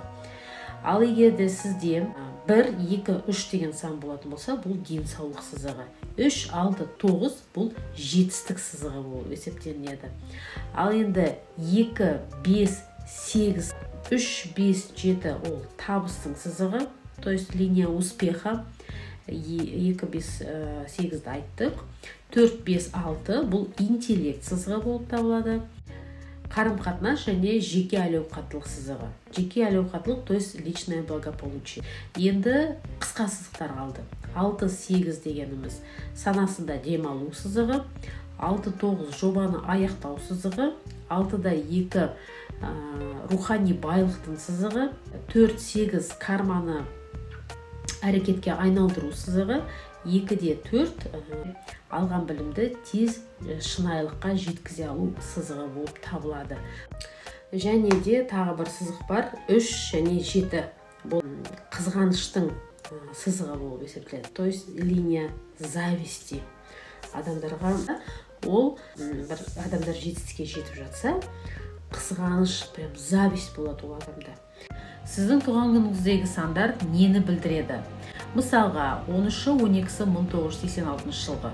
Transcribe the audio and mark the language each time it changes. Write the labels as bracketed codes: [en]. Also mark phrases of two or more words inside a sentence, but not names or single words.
[kk] Ал егер де сізде 1, 2, 3 деген сан болатын болса, бұл денсаулық сызығы. 3, 6, 9 бұл жетістік сызығы болып есептелінеді. Ал енді 2, 5, 8, 3, 5, 7 ол табыстың сызығы, [ru] то есть линия успеха. [kk] 2, 5, 8-ді айттық. 4, 5, 6 бұл интеллект сызығы болып табылады. Қарым-қатынас және жеке әлеуқаттылық сызығы. Жеке әлеуқаттылық, [ru] то есть личное благополучие. [kk] Енді қысқа сызықтар қалды. 6, 8 дегеніміз санасында демалу сызығы. 6, 9 жобаны аяқтау сызығы. 6-да 2 рухани байлықтың сызығы. 4, 8 карманы әрекетке айналдыру сызығы. 2-де 4 алған білімді тез шынайылыққа жеткізе алу сызығы болып табылады. Және де тағы бір сызық бар, 3 және 7 бұл қызғаныштың сызығы болып есептеледі. [ru] То есть линия зависти. [kk] Адамдарға ол бір адамдар жетістікке жетіп жатса, қызғаныш, [ru] прям зависть [kk] болады ол адамда. Сіздің туған күніңіздегі сандар нені білдіреді? Мысалға, 13-ші 12-сі 1986 жылғы.